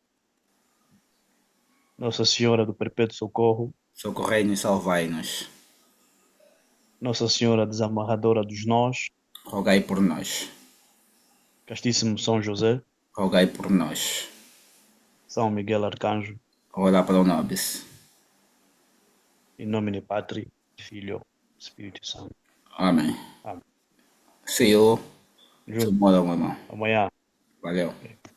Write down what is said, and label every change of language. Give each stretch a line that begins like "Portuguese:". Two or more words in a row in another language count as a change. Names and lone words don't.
Portuguese: Nossa Senhora do Perpétuo Socorro, Socorrei-nos e salvai-nos. Nossa Senhora Desamarradora dos Nós, Rogai por nós. Castíssimo São José, Rogai por nós. São Miguel Arcanjo,
Latin: Ora pro nobis.
Portuguese: em nome de Pátria, Filho, Espírito Santo. Amém. Amém.
English: See you
Portuguese: Junto, tomorrow, meu irmão. amanhã. Valeu.